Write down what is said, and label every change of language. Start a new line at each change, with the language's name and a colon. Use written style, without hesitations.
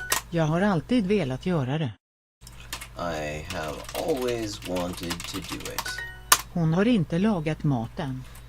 Swedish: Jag har alltid velat göra det.
English: I have always wanted to do it.
Swedish: Hon har inte lagat maten.